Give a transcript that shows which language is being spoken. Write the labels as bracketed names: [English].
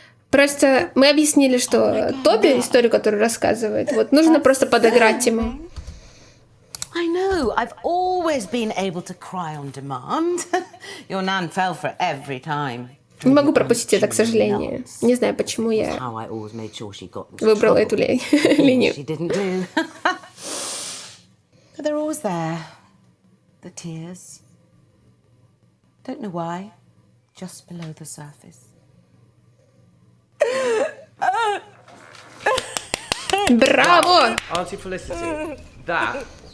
[Russian] Просто мы объяснили, что Тоби, историю, которую рассказывает, вот нужно просто подыграть ему. [English] I know. I've always been able to cry on demand. Your nan fell for it every time. [Russian] Не могу пропустить это, к сожалению. Не знаю, почему я выбрала эту линию. [English] But they're always there. The tears. Don't know why. Just below the surface. [Russian] Браво! [English] Auntie Felicity, that...